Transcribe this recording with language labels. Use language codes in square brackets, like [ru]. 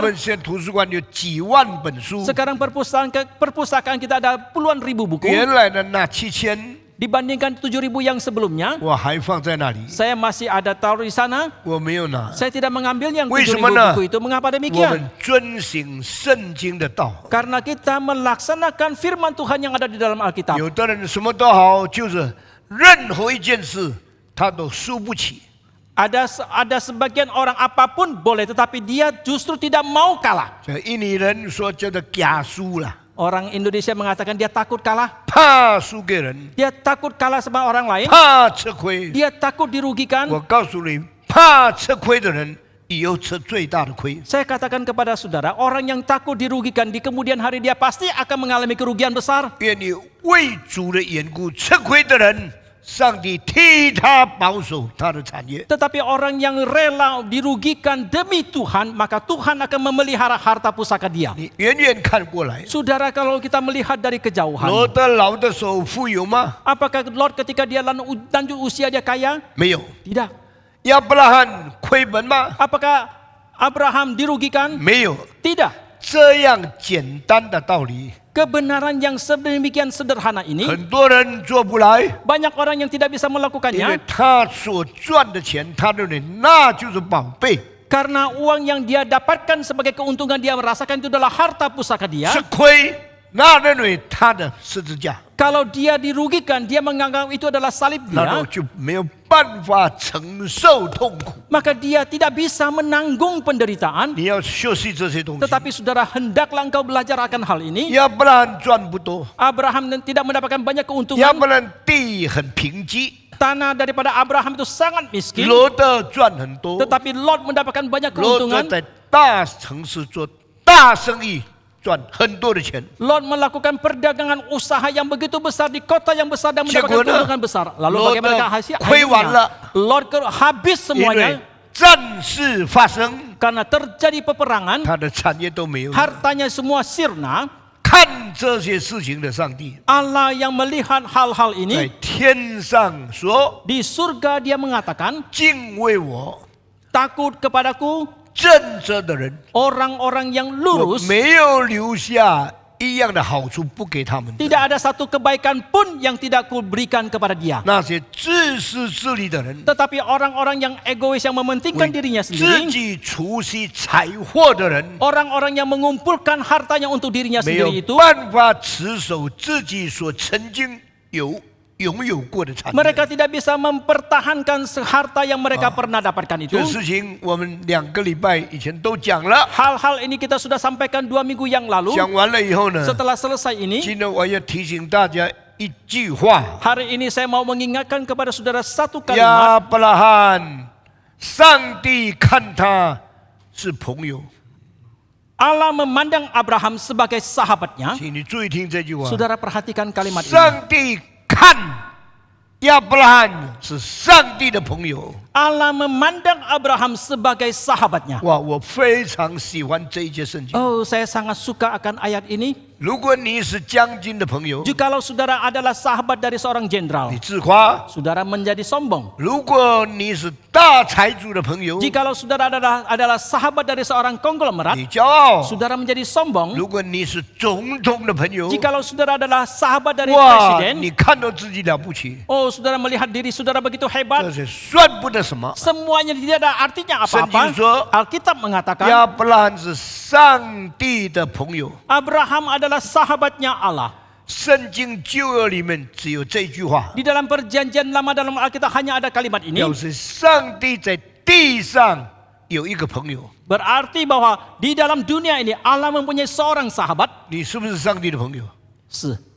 [zh] 们现在图书馆有几万本书， [id] Sekarang perpustakaan kita ada puluhan ribu buku. [zh] 原来的那7000 [id] Dibandingkan 7.000 yang sebelumnya, [zh] 我还放在那里， [id] saya masih ada taruh di sana. [zh] 我没有拿。 [id] Saya tidak mengambil yang [zh] 为什 [id] 7.000 [zh] 么呢？ [id] buku itu. Mengapa [zh] 我 [id] demikian? [zh] 们遵行圣经的道。 [id] Karena kita melaksanakan firman Tuhan yang ada di dalam Alkitab. [zh] 有的人什么都好，就是任何一件事他都输不起。 [id] Ada sebagian orang apapun boleh, tetapi dia justru tidak mau kalah. [zh] 这印尼人说叫做假输啦， [id] Orang Indonesia mengatakan dia takut kalah. [zh] 怕输给人， [id] Dia takut kalah sama orang lain. [zh] 怕吃亏。 [id] Dia takut dirugikan. [zh] 我告诉你，怕吃亏的人以后吃最大的亏。 [id] Saya katakan kepada saudara, orang yang takut dirugikan di kemudian hari dia pasti akan mengalami kerugian besar. [zh] 愿你为主的缘故吃亏的人，上帝替他保守他的产业。 [id] Tetapi orang yang rela dirugikan demi Tuhan, maka Tuhan akan memelihara harta pusaka dia. [zh] 你远远看过来， [id] Saudara, kalau kita melihat dari [zh] 罗 [id] kejauhan, [zh] 德老的时候富有吗？ [id] apakah Lot ketika dia lanjut usia dia kaya? [zh] 没有。 [id] Tidak. [zh] 亚伯拉罕亏本吗？ [id] Apakah Abraham dirugikan? [zh] 没有。 [id] Tidak. [zh] 这样简单的道理， [id] Kebenaran yang sedemikian sederhana ini, [zh] 很多人做不来， [id] banyak orang yang tidak bisa [zh] 因为 [id] melakukannya [zh] 他所赚的钱，他认为那就是宝贝， [id] karena uang yang dia dapatkan sebagai keuntungan dia merasakan itu adalah harta pusaka dia. [zh] 吃亏，那认为他的十字架， [id] Kalau dia dirugikan, dia menganggap itu adalah salib [zh] 那 [id] dia, [zh] 就没有办法承受痛苦。 [id] maka dia tidak bisa menanggung penderitaan. [zh] 你要学习这些东西。 [id] Tetapi saudara, hendaklah engkau belajar akan hal ini. [zh] 亚伯拉罕赚不多， [id] Abraham tidak mendapatkan banyak [zh] 亚 [id] keuntungan. [zh] 伯拉罕地很贫瘠， [id] Tanah daripada Abraham itu sangat miskin. [zh] 罗德赚很多， [id] Tetapi Lot mendapatkan banyak [zh] 罗德 [id] keuntungan. [zh] 在大城市做大生意，赚很多的钱。 [id] Lot melakukan perdagangan usaha yang begitu besar di kota yang besar dan mendapatkan [zh] 结果呢？ [id] keuntungan besar. Lalu Lot bagaimana hasilnya? [zh] 亏完了。 [id] Lot habis [zh] 因为 [id] semuanya [zh] 战事发生， [id] karena terjadi peperangan. [zh] 他的产业都没有了。 [id] Hartanya semua sirna. [zh] 看这些事情的上帝， [id] Allah yang melihat hal-hal [zh] 在 [id] ini [zh] 天上说 [id] di surga, dia mengatakan, [zh] 敬畏我、 [id] takut kepadaku [zh] 正直的人， [id] orang-orang yang [zh] 我 [id] lurus. [zh] 没有留下一样的好处不给他们的。 [id] Tidak ada satu kebaikan pun yang tidak kuberikan kepada dia. [zh] 那些自私自利的人， [id] Tetapi orang-orang yang egois yang mementingkan [zh] 为 [id] dirinya [zh] 自 [id] sendiri, [zh] 己储蓄财货的人， [id] orang-orang yang mengumpulkan hartanya untuk dirinya [zh] 没有 [id] sendiri itu, [zh] 办法持守自己所曾经拥有过的产业。 [id] mereka tidak bisa mempertahankan harta yang mereka pernah dapatkan itu. [zh] 这事情我们2个礼拜以前都讲了， [id] Hal-hal ini kita sudah sampaikan 2 minggu yang lalu. [zh] 讲完了以后呢， [id] Setelah selesai ini, [zh] 今天我要提醒大家一句话。 [id] Hari ini saya mau mengingatkan kepada saudara satu [zh] 亚 [id] kalimat. [zh] 伯拉罕，上帝看他是朋友， [id] Allah memandang Abraham sebagai sahabatnya. [zh] 请你注意听这句话。 [id] Saudara perhatikan kalimat ini. [zh] 上帝看亚伯拉罕是上帝的朋友。 [id] Allah memandang Abraham sebagai sahabatnya. [zh] 哇，我非常喜欢这一节圣经。 [id] Oh, saya sangat suka akan ayat ini. [zh] 如果你是将军的朋友， [id] Jikalau saudara adalah sahabat dari seorang jenderal, [zh] 你自夸； [id] saudara menjadi sombong. [zh] 如果你是大财主的朋友， [id] Jikalau saudara adalah sahabat dari seorang konglomerat, [zh] 你骄傲； [id] saudara menjadi sombong. [zh] 如果你是总统的朋友， [id] Jikalau saudara adalah sahabat dari [zh] 哇， [id] presiden, [zh] 你看到自己了不起， [id] oh saudara melihat diri saudara begitu [zh] 这 [id] hebat, [zh] 是算不得什么。 [id] semuanya tidak ada artinya apa-apa. [zh] 圣经说， [id] Alkitab mengatakan [zh] 亚伯拉罕是上帝的朋友。 [id] Abraham adalah sahabatnya Allah. [zh] 圣经旧约里面只有这句话， [id] Di dalam perjanjian lama dalam Alkitab hanya ada kalimat ini. [zh] 表示上帝在地上有一个朋友。 [id] Berarti bahwa di dalam dunia ini Allah mempunyai seorang sahabat. [zh] 你是不是上帝的朋友？是